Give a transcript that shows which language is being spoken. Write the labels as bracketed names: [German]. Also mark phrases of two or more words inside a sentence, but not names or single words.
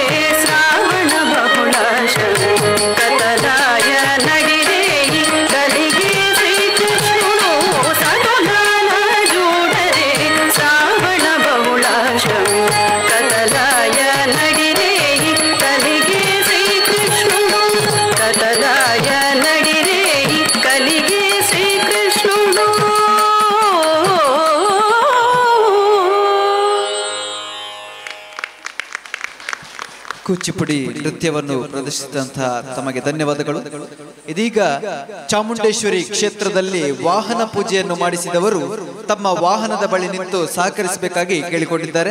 [Telugu] శ్రావణ బహుళాశ కతలాయ నడిరేయి కలిగి శ్రీకృష్ణుడు సతులాల చూడరే శ్రావణ బహుళాశ కతలాయ నడిరేయి కలిగి శ్రీకృష్ణుడు కతలాయ నడిరేయి కలిగి శ్రీకృష్ణుడు [Kannada] ಕೂಚಿಪುಡಿ ನೃತ್ಯವನ್ನು ಪ್ರದರ್ಶಿಸಿದಂತಹ ತಮಗೆ ಧನ್ಯವಾದಗಳು. ಇದೀಗ ಚಾಮುಂಡೇಶ್ವರಿ ಕ್ಷೇತ್ರದಲ್ಲಿ ವಾಹನ ಪೂಜೆಯನ್ನು ಮಾಡಿಸಿದವರು ತಮ್ಮ ವಾಹನದ ಬಳಿ ನಿಂತು ಸಹಕರಿಸಬೇಕಾಗಿ ಕೇಳಿಕೊಂಡಿದ್ದಾರೆ.